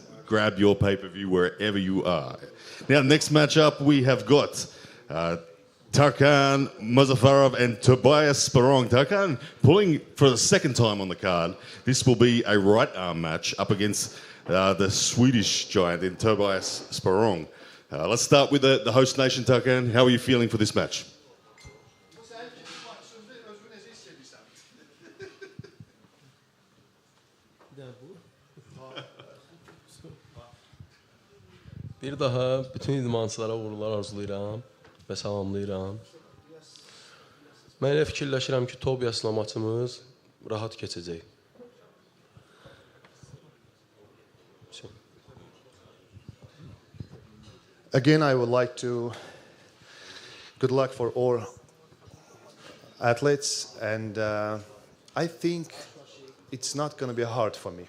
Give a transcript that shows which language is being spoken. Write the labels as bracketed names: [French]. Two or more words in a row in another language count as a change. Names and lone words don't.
[English] Grab your pay-per-view wherever you are. Now, next matchup, we have got Takan Muzaffarov and Tobias Sparong. Takan pulling for the second time on the card. This will be a right arm match up against the Swedish giant in Tobias Sparong. Let's start with the host nation, Takan. How are you feeling for this match? [Azerbaijani] Bir daha bütün idmançılara uğurlar arzulayıram və salamlayıram. Mən elə fikirləşirəm ki, Tobiasla maçımız rahat keçəcək. [English] Again, I would like to good luck for all athletes, and I think it's not going to be hard for me.